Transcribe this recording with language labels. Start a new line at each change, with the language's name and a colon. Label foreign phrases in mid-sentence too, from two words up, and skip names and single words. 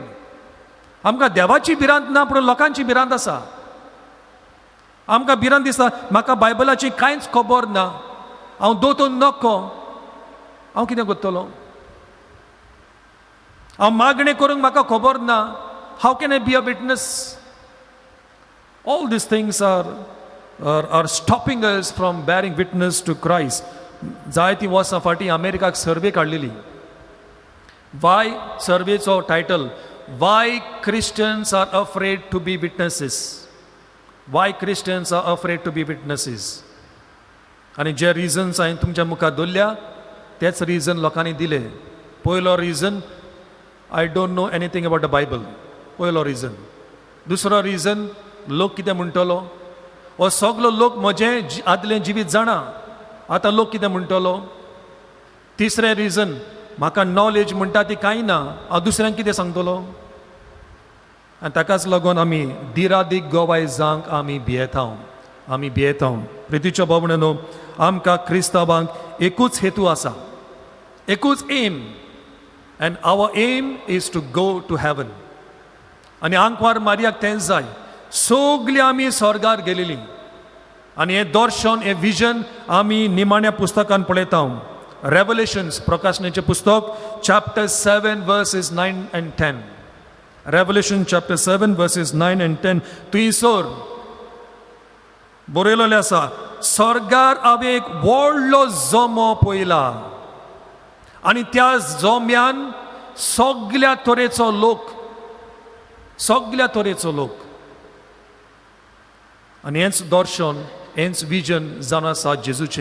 Konkani: आमकां देवाची भिरांत ना पूण लोकांची भिरांत आसा. आमकां भिरांत दिसता म्हाका बायबलाची कांयच खबर ना, हांव दोतोर नको, हांव कितें करतलो? हांव मागणें करूंक म्हाका खबर ना,
English: how can I be a witness? All these things are stopping us from bearing witness to Christ.
Konkani: जायती वर्सां फाटीं अमेरिकाक सर्वे काडलेली. Why सर्वेचो टायटल,
English: Why Christians are afraid to be witnesses. Why Christians are afraid to be witnesses.
Konkani: आनी जे रिजन्स हांवें तुमच्या मुखार दवरल्या तेच रिजन लोकांनी दिले. पयलो रिजन,
English: I don't know anything about the Bible.
Konkani: पयलो रिजन. दुसरो रिजन, लोक कितें म्हणटलो. हो सगलो लोक म्हजें आदलें जिवीत जाणा, आतां लोक कितें म्हणटलो. तिसरें रिजन, म्हाका नॉलेज म्हणटा ती कांय ना, हांव दुसऱ्यांक कितें सांगतलो. आनी ताकाच लागून आमी दिरादीक गोवाय जावंक आमी भियेतांव. आमी भियेतांव. प्रितीच्या भावणेनो, आमकां क्रिस्तांवांक एकूच हेतू आसा, एकूच एम,
English: and our aim is to go to heaven.
Konkani: आनी आंकवार मारयाक तेंच जाय. सगलीं आमी स्वर्गार गेलेलीं. आनी हें दर्शन, हें विजन आमी निमाण्या पुस्तकान पळयता. रेवलेशन्स, प्रकाशनाचें पुस्तक,
English: chapter 7 verses 9 and 10. Revelation chapter 7 verses 9 and 10.
Konkani: थंयसर बरयलेलें आसा, स्वर्गार हांवें एक व्हडलो जोमो पळयला आनी त्या जोम्यान सगल्या तरेचो लोक, सगल्या तरेचो लोक. आनी हेंच दर्शन, हेंच विजन जावन आसा जेजूचें.